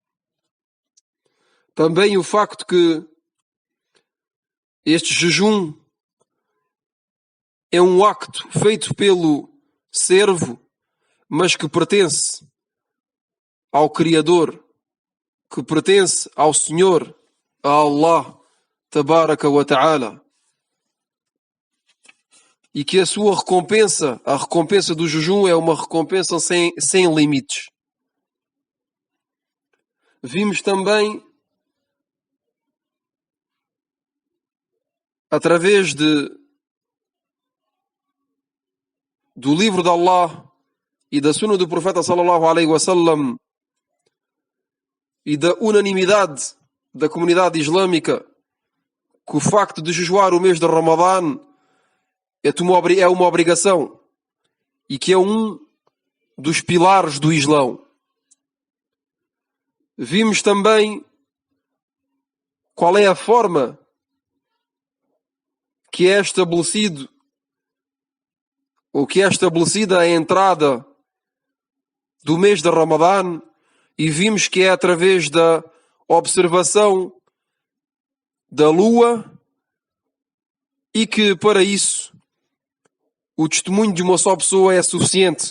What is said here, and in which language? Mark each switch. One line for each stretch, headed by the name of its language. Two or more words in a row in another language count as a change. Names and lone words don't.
Portuguese: Também o facto que este jejum é um acto feito pelo servo, mas que pertence ao Criador, que pertence ao Senhor, a Allah
Arabic: تبارك وتعالى,
Portuguese: e que a sua recompensa, a recompensa do jejum, é uma recompensa sem limites. Vimos também, através do livro de Allah e da sunna do profeta
Arabic: صلى الله عليه وسلم
Portuguese: e da unanimidade da comunidade islâmica, que o facto de jejuar o mês de Ramadã é uma obrigação e que é um dos pilares do Islão. Vimos também qual é a forma que é estabelecido ou que é estabelecida a entrada do mês de Ramadã, e vimos que é através da observação da lua, e que para isso o testemunho de uma só pessoa é suficiente.